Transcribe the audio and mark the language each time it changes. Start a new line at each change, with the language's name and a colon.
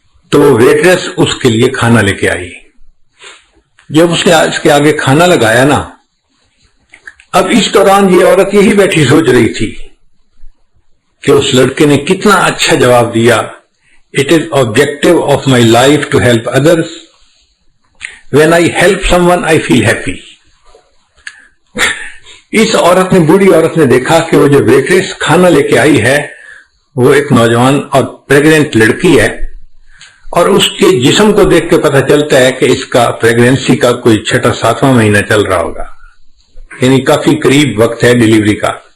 Urdu: تو وہ ویٹریس اس کے لیے کھانا لے کے آئی. جب اس نے اس کے آگے کھانا لگایا نا، اب اس دوران یہ عورت یہی بیٹھی سوچ رہی تھی کہ اس لڑکے نے کتنا اچھا جواب دیا
English: It is objective of my life to help others. When I help someone, I feel happy.
Urdu: اس عورت نے، بوڑھی عورت نے دیکھا کہ وہ جو ویٹریس کھانا لے کے آئی ہے وہ ایک نوجوان اور پریگننٹ لڑکی ہے، اور اس کے جسم کو دیکھ کے پتہ چلتا ہے کہ اس کا پریگننسی کا کوئی 6واں مہینہ چل رہا ہوگا، یعنی کافی قریب وقت ہے ڈیلیوری کا.